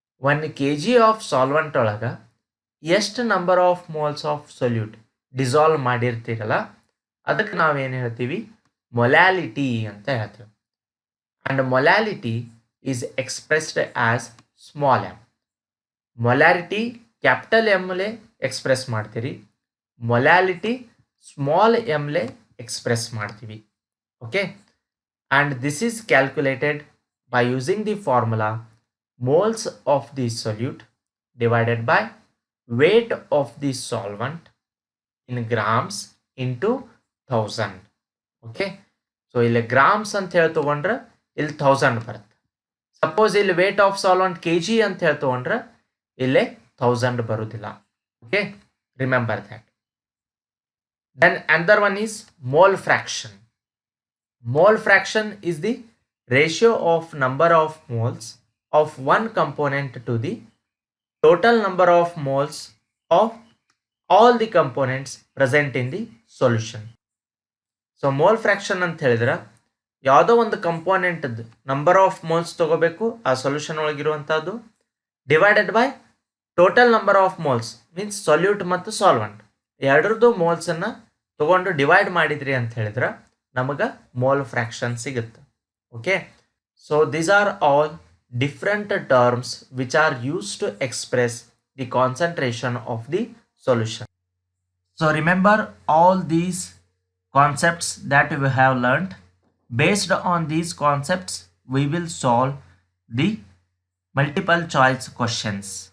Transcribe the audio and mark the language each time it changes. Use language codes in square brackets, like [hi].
[en] 1 kg of solvent [kn] ಒಳಗ ಎಷ್ಟು number of moles of solute dissolve ಮಾಡಿರ್ತೀರಲ್ಲ ಅದಕ್ಕೆ ನಾವೇನು ಹೇಳ್ತೀವಿ, ಮೊಲಾಲಿಟಿ ಅಂತ ಹೇಳ್ತೀವಿ. [en] And molality is expressed as small m. [kn] Molarity capital ಎಮ್ಲೆ express ಮಾಡ್ತೀರಿ, ಮೊಲಾಲಿಟಿ ಸ್ಮಾಲ್ ಎಮ್ಲೆ ಎಕ್ಸ್ಪ್ರೆಸ್ ಮಾಡ್ತೀವಿ. [en] Okay, and this is calculated by using the formula moles of the solute divided by weight of the solvent in grams into 1000. Okay, so [kn] ಇಲ್ಲಿ grams ಅಂತ ಹೇಳಿ ತಗೊಂಡ್ರೆ ಇಲ್ಲಿ 1000 ಬರುತ್ತೆ. Suppose ಇಲ್ಲಿ weight of solvent kg ಅಂತ ಹೇಳಿ ತಗೊಂಡ್ರೆ ಇಲ್ಲೇ 1000 ಬರುವುದಿಲ್ಲ. [en] Okay, remember that. Then another one is mole fraction. Mole fraction is the ratio of number of moles of one component to the total number of moles of all the components present in the solution. [kn] So mole fraction ಅಂತ ಹೇಳಿದ್ರೆ ಯಾವುದೋ ಒಂದು component number of moles ತಗೋಬೇಕು ಆ solution ಒಳಗಿರುವಂಥದ್ದು, [en] divided by total number of moles [kn] means solute ಮತ್ತು solvent ಎರಡರದ್ದು ಮೋಲ್ಸನ್ನು ತಗೊಂಡು divide ಮಾಡಿದ್ರಿ ಅಂತ ಹೇಳಿದ್ರೆ ನಮಗೆ ಮೋಲ್ ಫ್ರಾಕ್ಷನ್ ಸಿಗುತ್ತೆ. [en] Okay, so these are all different terms which are used to express the concentration of the solution. So remember all these concepts that we have learned. Based on these concepts, we will solve the multiple choice questions.